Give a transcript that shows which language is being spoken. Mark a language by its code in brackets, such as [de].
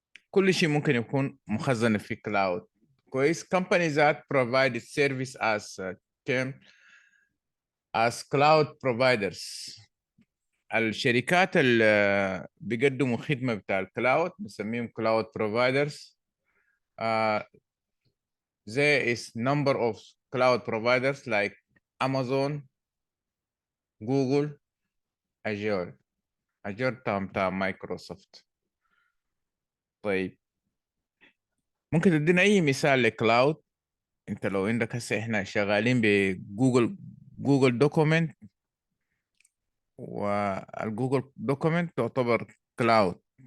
[ar] كل شيء ممكن يكون مخزن في كلاود. كويس. [en] companies that provide service as cloud providers. [ar] الشركات اللي بيقدموا خدمة بتاع الكلاود بنسميهم cloud providers. [en] There is number of cloud providers like Amazon, Google, Azure [ar] بتاع مايكروسوفت. طيب ممكن تدينا اي مثال لكلاود؟ انت لو عندك هسه احنا شغالين بجوجل دوكومنت، والجوجل دوكومنت تعتبر كلاود.